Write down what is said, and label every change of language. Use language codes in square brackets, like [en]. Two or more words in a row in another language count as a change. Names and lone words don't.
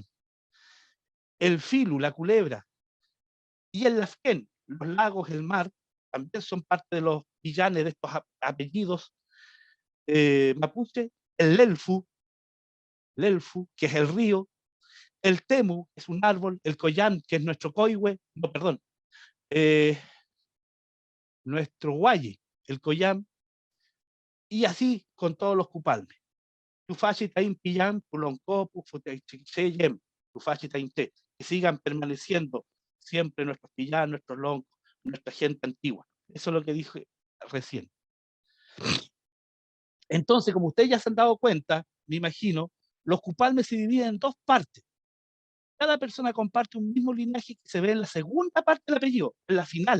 [es] El filu, la culebra, y el lafquén, los lagos, el mar, también son parte de los pillanes de estos apellidos mapuche. El lelfu, que es el río, el temu, que es un árbol, el coyán, que es nuestro coihue, no, perdón, nuestro guaye, el coyán, y así con todos los cupalmes. [arn] Tufashi tain pillan, puloncopu, futecheyem, tufashi tain te, [es] que sigan permaneciendo siempre nuestros pillan, nuestros loncos, nuestra gente antigua. Eso es lo que dije recién. Entonces, como ustedes ya se han dado cuenta, me imagino, los cupalmes se dividen en dos partes. Cada persona comparte un mismo linaje que se ve en la segunda parte del apellido, en la final.